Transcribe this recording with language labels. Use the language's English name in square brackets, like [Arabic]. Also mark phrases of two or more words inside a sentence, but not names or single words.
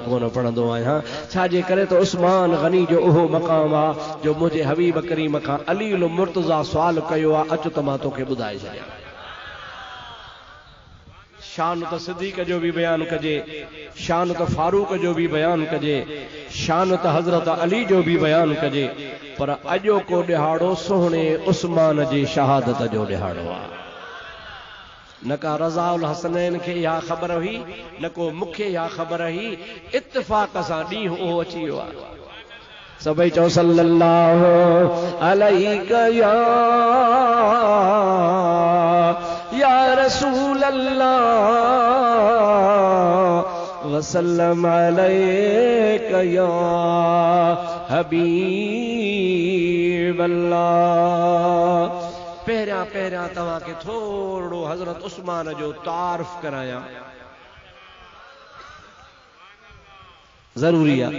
[Sindhi] कोन पढ़ंदो आहियां छाजे करे त उस्मान गनी जो उहो मक़ाम आहे जो मुझे हबीब करीम खां अलील मुर्तज़ा सवाल कयो आहे अच त मां तोखे ॿुधाए छॾियां शान त सिद्दीक़ जो भी बयान कजे, शान त फारूक जो भी बयान कजे, शान त हज़रत अली जो भी बयान कजे, पर अजो को ॾिहाड़ो सोहणे उस्मान जी शहादत जो ॾिहाड़ो आहे। न का रज़ा उल हसनैन खे इहा ख़बर हुई, न को मूंखे इहा ख़बर हुई, इत्तिफ़ाक़ सां ॾींहुं उहो अची वियो आहे। सभई चओ [Arabic] صلى الله عليه يا رسول الله وسلم عليك يا حبيب الله. [Sindhi] पहिरियां पहिरियां तव्हां खे थोरो हज़रत उस्मान जो तारीफ़ करायां, ज़रूरी आहे।